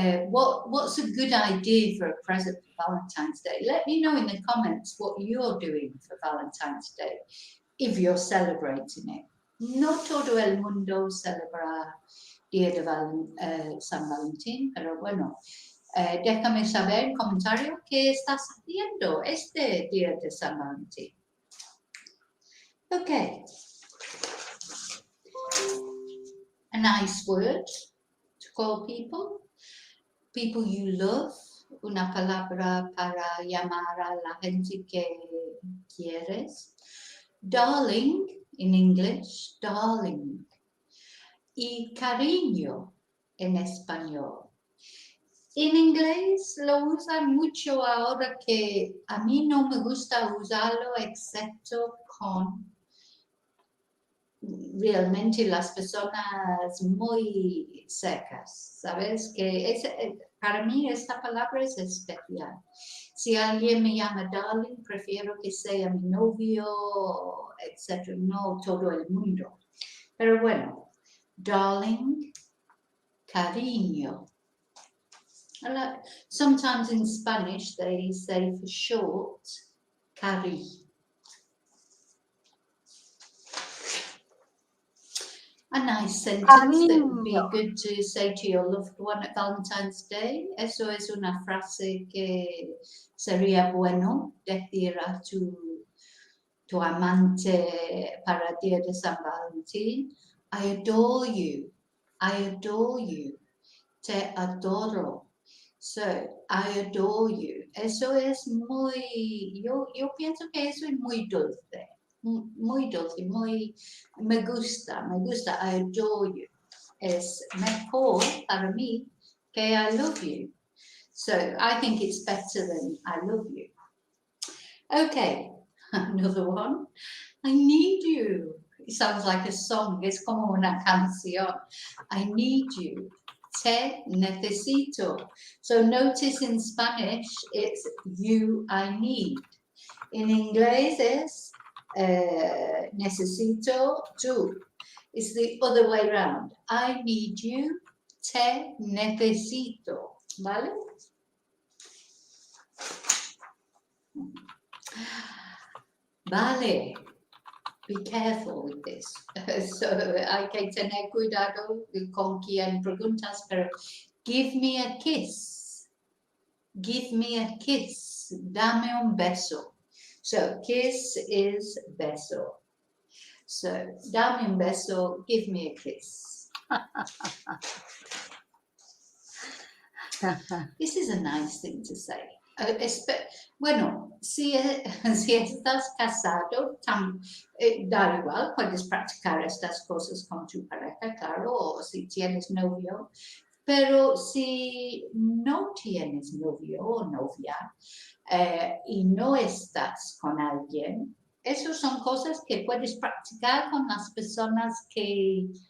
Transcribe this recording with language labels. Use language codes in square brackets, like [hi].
[en] What's a good idea for a present for Valentine's Day? Let me know in the comments what you're doing for Valentine's Day, if you're celebrating it. [es] No todo el mundo celebra Día de San Valentín, pero bueno, déjame saber en comentario qué estás haciendo este Día de San Valentín. [en] Okay. A nice word to call people you love, [es] una palabra para llamar a la gente que quieres. [en] Darling, in English, darling. [es] Y cariño en español. En inglés lo usan mucho ahora, que a mí no me gusta usarlo excepto con realmente las personas muy secas, ¿sabes? Que para mí esta palabra es especial. Si alguien me llama darling, prefiero que sea mi novio, etc. No todo el mundo. Pero bueno, darling, cariño. [en] Sometimes in Spanish they say for short, cari. A nice sentence that would be good to say to your loved one at Valentine's Day. [es] Eso es una frase que sería bueno decir a tu amante para el día de San Valentín. [en] I adore you. I adore you. [es] Te adoro. [en] So, I adore you. [es] Eso es muy, yo pienso que eso es muy dulce. Muy dulce, me gusta, [en] I adore you. [es] Es mejor para mí que [en] I love you. So I think it's better than I love you. Okay, another one. I need you. It sounds like a song, [es] es como una canción. [en] I need you. [es] Te necesito. [en] So notice in Spanish, it's you, I need. [es] In inglés es necesito tú. [en] It's the other way around. I need you, [es] te necesito. ¿Vale? [en] Vale. Be careful with this. [es] So hay que tener cuidado con quien preguntas, pero [en] give me a kiss. Give me a kiss. [es] Dame un beso. [en] So, kiss is beso. So, [es] dame un beso, [en] give me a kiss. This is a nice thing to say. [es] Bueno, si estás casado, da igual, puedes practicar estas cosas con tu pareja, claro, o si tienes novio. Pero si no tienes novio o novia, y no estás con alguien, esas son cosas que puedes practicar con las personas que